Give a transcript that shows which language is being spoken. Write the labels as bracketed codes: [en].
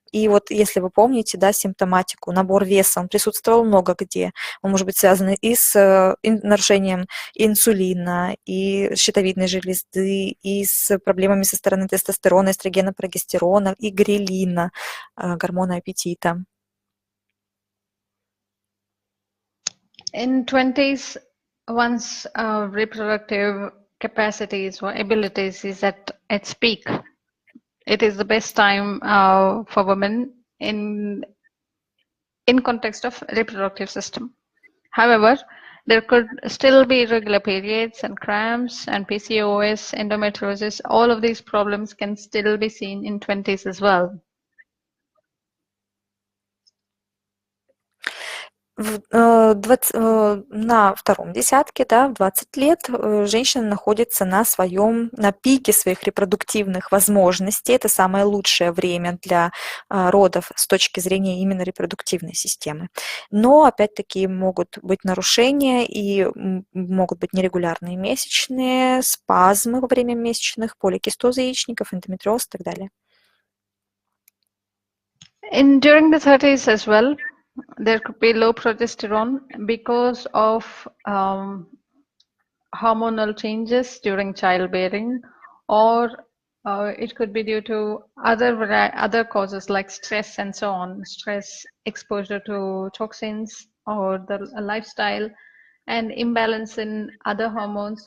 [ru] И вот если вы помните, да, симптоматику, набор веса, он присутствовал много где. Он может быть связан и с нарушением инсулина, и щитовидной железы, и с проблемами со стороны тестостерона, эстрогена, прогестерона, и грелина, гормона аппетита. [en] In 20s, one's reproductive capacities or abilities is at its peak. It is the best time for women in context of reproductive system. However, there could still be irregular periods and cramps and PCOS, endometriosis. All of these problems can still be seen in 20s as well. [ru] На втором десятке, да, в 20 лет женщина находится на пике своих репродуктивных возможностей. Это самое лучшее время для родов с точки зрения именно репродуктивной системы. Но, опять-таки, могут быть нарушения и могут быть нерегулярные месячные, спазмы во время месячных, поликистоз яичников, эндометриоз и так далее. [en] During the 30s as well, there could be low progesterone because of hormonal changes during childbearing, or it could be due to other causes like stress and so on, stress, exposure to toxins, or the lifestyle, and imbalance in other hormones.